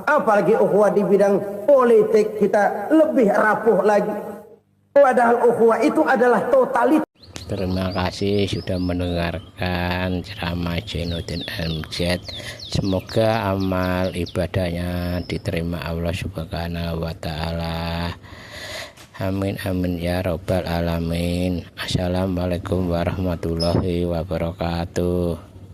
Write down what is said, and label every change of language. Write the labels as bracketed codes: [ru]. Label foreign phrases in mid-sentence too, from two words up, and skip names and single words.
[id] Apalagi ukhuwah di bidang politik kita lebih rapuh lagi. Padahal ukhuwah itu adalah totalitas. Terima kasih sudah mendengarkan ceramah Jainuddin MZ. Semoga amal ibadahnya diterima Allah [ar] سبحانه وتعالى. آمين آمين يا رب العالمين. السلام عليكم ورحمة الله وبركاته.